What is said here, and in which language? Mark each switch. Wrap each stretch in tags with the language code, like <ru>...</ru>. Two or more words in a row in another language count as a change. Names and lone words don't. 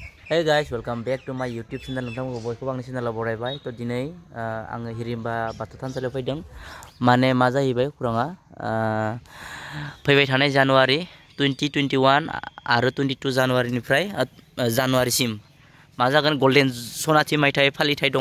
<en>Hey guys, welcome back to my YouTube channel.</en> <brx>नोंथांमोनखौ बयखौबो आंनि चेनेलाव बरायबाय। तो दिनै आङो हिरिम्बा बाथौ थानसालियाव फैदों। माने मा जाहैबाय खौराङा फैबाय थानाय जानुवारि 2021 आरो 22 जानुवारिनिफ्राय जानुवारिसिम मा जागोन गल्डेन सनाथि मायथाइ फालिथाय दङ।</brx>